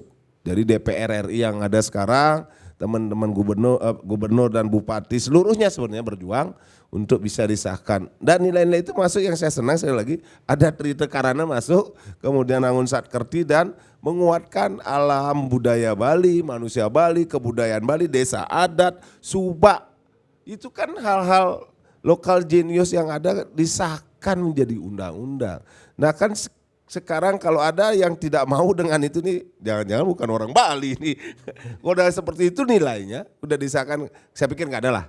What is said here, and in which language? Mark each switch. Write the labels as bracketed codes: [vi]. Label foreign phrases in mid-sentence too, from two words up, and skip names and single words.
[id] Dari DPR RI yang ada sekarang, teman-teman gubernur dan bupati seluruhnya sebenarnya berjuang untuk bisa disahkan. Dan nilai-nilai itu masuk, yang saya senang sekali lagi, ada Trite Karana masuk, kemudian Angun Satkerti dan menguatkan alam budaya Bali, manusia Bali, kebudayaan Bali, desa adat, subak. Itu kan hal-hal lokal genius yang ada disahkan menjadi undang-undang. Nah kan sekarang kalau ada yang tidak mau dengan itu nih, jangan-jangan bukan orang Bali nih. Kalau udah seperti itu nilainya, udah disahkan, saya pikir nggak ada lah.